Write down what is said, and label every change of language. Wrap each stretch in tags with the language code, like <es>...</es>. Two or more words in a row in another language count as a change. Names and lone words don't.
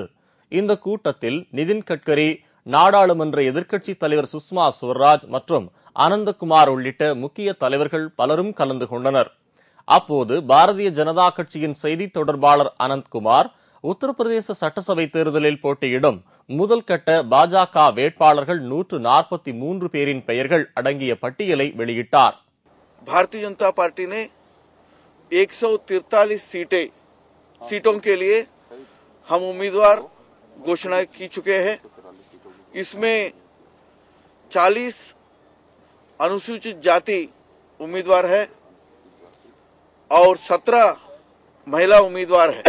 <ta>இந்த கூட்டத்தில் நிதின் கட்கரி, நாடாளுமன்ற எதிர்க்கட்சித் தலைவர் சுஷ்மா ஸ்வராஜ் மற்றும் அனந்தகுமார் உள்ளிட்ட முக்கிய தலைவர்கள் பலரும் கலந்து கொண்டனர். அப்போது பாரதிய ஜனதா கட்சியின் செய்தித் தொடர்பாளர் அனந்த்குமார் உத்தரப்பிரதேச சட்டசபை தேர்தலில் போட்டியிடும் முதல் கட்ட பாஜக வேட்பாளர்கள் 143 பேரின் பெயர்கள் அடங்கிய பட்டியலை வெளியிட்டார்.</ta> <hi>भारतीय जनता पार्टी ने 143 सीटों के लिए हम उम्मीदवार घोषणा की चुके हैं. इसमें 40 अनुसूचित जाति उम्मीदवार है और 17 महिला उम्मीदवार है.</hi>